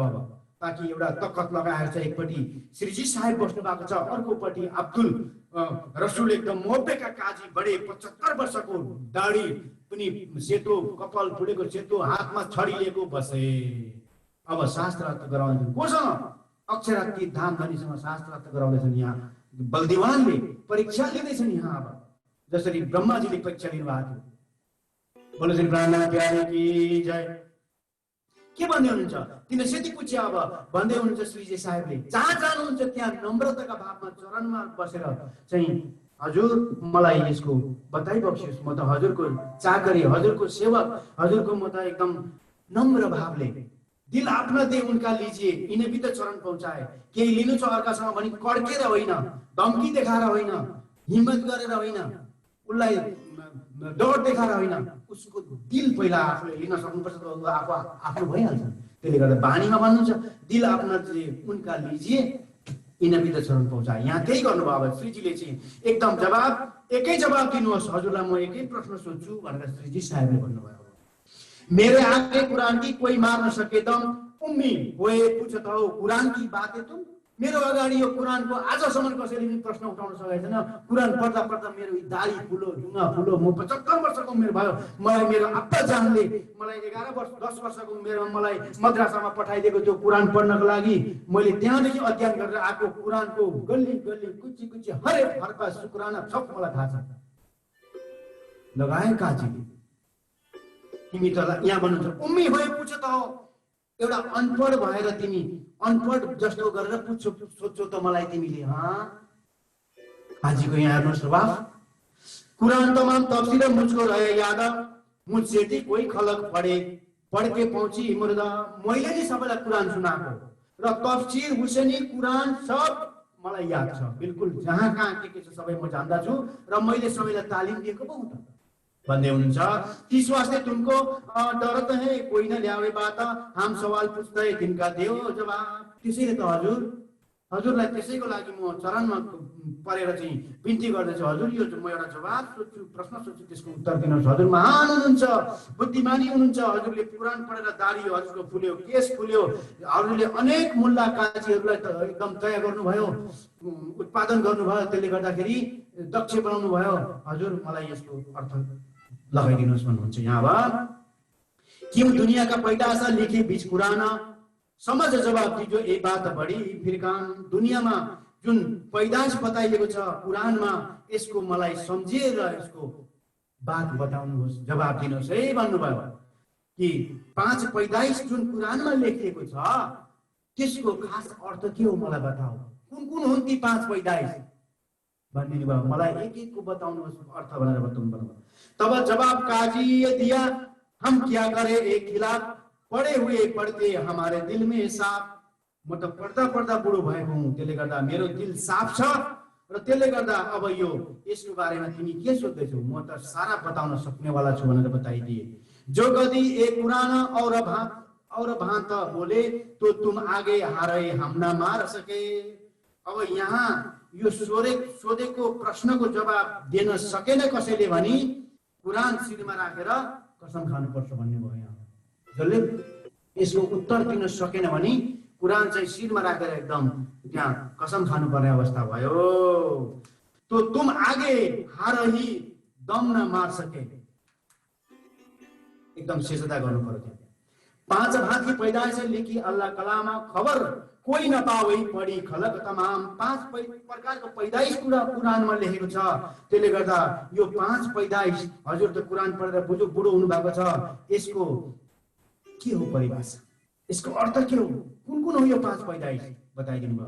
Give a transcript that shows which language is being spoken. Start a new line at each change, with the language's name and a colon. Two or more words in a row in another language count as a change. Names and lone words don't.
Nepali: अब ताकि एउटा तकत लगाएर चाहिँ एकपट्टि श्रीजी साहेब बस्नु भएको छ, अर्कोपट्टि अब्दुल रसुल एकदम मोहब्बतका काजी बडे 75 वर्षको, दाढी पनि सेतो, कपाल फुलेको सेतो, हातमा छडी लिएको बसे। अब शास्त्रार्थ गराउँदैछन् कोसँग, अक्षरातीत धाम धनीसँग शास्त्रार्थ गराउँदैछन्। यहाँ बलदिवानले परीक्षा लिँदैछन् यहाँ। अब जसरी ब्रह्माजीले परीक्षा लिनुभएको थियो।
Hindi: बोलो श्री प्राणनाथ प्यारे की जय।
Nepali: के भन्दै हुनुहुन्छ, 3 सेती पूछ्या अब भन्दै हुनुहुन्छ श्रीजी साहेबले। जहाँ जानुहुन्छ त्यहाँ नम्रताका भावमा चरणमा बसेर चाहिँ हजुर मलाई यसको बताइ बक्सियोस्, म त हजुरको चाकरी, हजुरको सेवक, हजुरको म त एकदम नम्र भावले
Hindi: दिल आफ्ना दे उनका लीजिए, इन्हें भी त चरण पहुँचाए।
Nepali: केही लिनु छ अर्कासँग भनी कड्केर होइन, धम्की देखाएर होइन, हिम्मत गरेर होइन, उसलाई डर देखाएर होइन, उसको दिल पहिला आफूले लिन सक्नुपर्छ। आफू आफ्नो भइहाल्छ। त्यसले गर्दा बानीमा भन्नुहुन्छ
Hindi: दिल आफ्ना उनका लीजिए, इन्हें भी त चरण पहुँचाए।
Nepali: यहाँ त्यही गर्नुभयो। अब श्रीजीले चाहिँ एकदम जवाब, एकै जवाब दिनुहोस्, हजुरलाई म एकै प्रश्न सोध्छु भनेर श्रीजी साहेबले भन्नुभयो।
Hindi: मेरे आगे कुरान की कोई मार न सके दम, उम्मी होए पूछत हो कुरान की बातें तुम।
Nepali: मेरो अगाडि यो कुरानको आजसम्म कसैले पनि प्रश्न उठाउन सकेको छैन। कुरान पढ्दा पढ्दा मेरो दाढी फुलो, ढुङ्गा फुलो, म 75 वर्षको उमेर भयो। मलाई मेरो अब्बा जानले मलाई 11 वर्ष 10 वर्षको उमेरमा मलाई मद्रासामा पठाइदिएको त्यो कुरान पढ्नको लागि। मैले त्यहाँदेखि अध्ययन गरेर आएको कुरानको गल्ली गल्ली कुची कुची हरेक हरफा शुक्राना सब मलाई थाहा छ। लगाए काजीले, तिमी त यहाँ भन्नुहुन्छ उम्मी भए पुछ त हो, एउटा अनपढ भएर तिमी अनपढ जस्तो गरेर पुच्छौ सोध्छौ त मलाई तिमीले। काजीको यहाँ हेर्नु स्वभाव।
Hindi: कुरान तमाम तफसीर मुझको रहे याद, मुझसे थी कोई खलक पढे, पढ के पहुंची मुर्दा।
Nepali: मैले नि सबैलाई कुरान सुनाएको र तफसीर हुसैनी कुरान सब मलाई याद छ। बिल्कुल जहाँ कहाँ के छ सबै म जान्दा छु र मैले सबैलाई तालिम दिएको पो त भन्दै हुनुहुन्छ।
Hindi: तीस वास्ते तुमको डरत है कोही न ल्यावे बात, हम सवाल पूछ्दै तिनका देऊ जवाब।
Nepali: त्यसैले त हजुर हजुरलाई त्यसैको लागि म चरणमा परेर चाहिँ बिन्ती गर्दछु, हजुर यो म एउटा जवाब सोध्छु, प्रश्न सोध्छु, त्यसको उत्तर दिनुहोस्। हजुर महान हुनुहुन्छ, बुद्धिमानी हुनुहुन्छ। हजुरले कुरान पढेर दाढी हजुरको फुल्यो, केस फुल्यो, हजुरले अनेक मुल्ला काजीहरूलाई एकदम तय गर्नुभयो, उत्पादन गर्नुभयो, त्यसले गर्दाखेरि दक्ष बनाउनु भयो। हजुर मलाई यसको अर्थ लगाइदिनुहोस् भन्नुहुन्छ। यहाँ अब
Hindi: क्यों दुनिया का पैदासा लिखी बीच कुरान, समझ जवाब दीजो ए बात बढी फिरकान।
Nepali: दुनियाँमा जुन पैदाइश बताइएको छ कुरानमा, यसको मलाई सम्झिएर यसको बात बताउनुहोस्, जवाब दिनुहोस् है भन्नुभयो। कि 5 पैदाइश जुन कुरानमा लेखिएको छ त्यसको खास अर्थ के हो मलाई बताऊ, कुन कुन हुन् ती 5 पैदाइश भनिदिनु भयो। मलाई एक एक को बताउनुहोस् अर्थ भनेर बताउनु पर्यो।
Hindi: तब जवाब काजी दिया, हम क्या करे एक खिलाफ, पढे हुए पढ्ते हमारे दिल में साफ।
Nepali: म त पढ्दा पढ्दा बुढो भएको हुँ, त्यसले गर्दा मेरो दिल साफ छ र त्यसले गर्दा अब यो यसको बारेमा तिमी के सोच्दैछौ, म त सारा बताउन सक्नेवाला छु भनेर बताइदिए।
Hindi: जो कदी एक पुराना और भान्त बोले तो तुम आगे हारे हम न मार सके।
Nepali: अब यहाँ यो सोधेको प्रश्नको जवाब दिन सकेन कसैले भनी कुरान शिरमा राखेर कसम खानुपर्छ भन्ने भयो। यहाँ जसले यसको उत्तर दिन सकेन भने कुरान चाहिँ शिरमा राखेर एकदम त्यहाँ कसम खानुपर्ने अवस्था भयो।
Hindi: तो तुम आगे हार ही दम न मार सके,
Nepali: एकदम सेजदा गर्नु पर्यो।
Hindi: 5 भाग की पैदाइश लिखी अल्लाह कलामा, खबर कोही नपावे पढी खलक तमाम।
Nepali: 5 प्रकारको पैदाइश कुरानमा लेखेको छ। त्यसले गर्दा यो 5 पैदाइश, हजुर त कुरान पढेर बुढो हुनु भएको छ, यसको के हो परिभाषा, यसको अर्थ के हो, कुन कुन हो यो 5 पैदाइश बताइदिनु भयो।